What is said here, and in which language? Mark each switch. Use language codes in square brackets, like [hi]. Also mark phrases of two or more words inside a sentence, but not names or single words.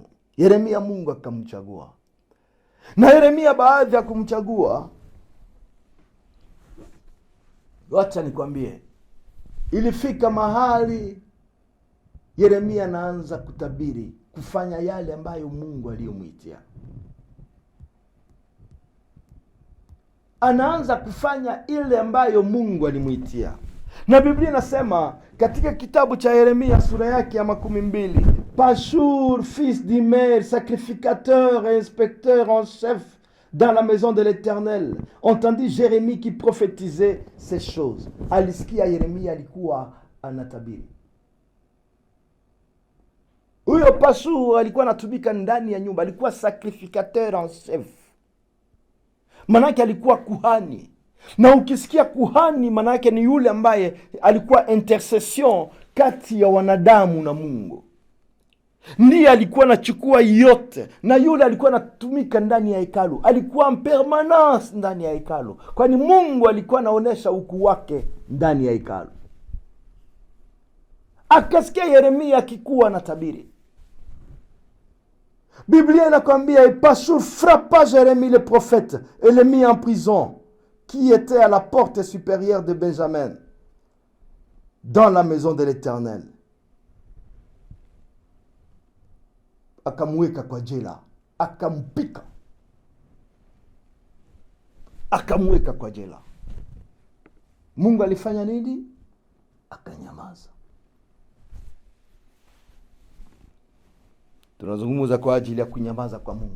[sw] Yeremia Mungu akamchagua. Na Yeremia baadhi ya kumchagua, wacha nikwambie, ilifika mahali Yeremia anaanza kutabiri, kufanya yale ambayo Mungu aliyomwitia. Anaanza kufanya ile ambayo Mungu alimwitia. Na Biblia inasema katika kitabu cha Yeremia sura yake ya 12, [fr] Pashur fils d'Imer, sacrificateur et inspecteur en chef dans la maison de l'Éternel, entendit Jérémie qui prophétisait ces choses. [sw] Alisikia Yeremia alikuwa anatabiri. Huyo Pashur alikuwa anatumika ndani ya nyumba, alikuwa [fr] sacrificateur en chef. [sw] Manake alikuwa kuhani. Na ukisikia kuhani, manake ni yule ambaye alikuwa intercession kati ya wanadamu na Mungu. Ndiye alikuwa anachukua yote, na yule alikuwa anatumika ndani ya hekalu. Alikuwa permanence ndani ya hekalu, kwani Mungu alikuwa anaonesha ukuu wake ndani ya hekalu. Akasikia Yeremia akikuwa na tabiri. Biblia inakwambia, [fr] et Pashur frappa Jérémie le prophète et le mit en prison, qui était à la porte supérieure de Benjamin, dans la maison de l'Éternel. [sw] Akamweka kwa jela, akampika, akamweka kwa jela. Mungu alifanya nini? Akanyamaza. Tunazungumza kwa ajili ya kunyamaza kwa Mungu.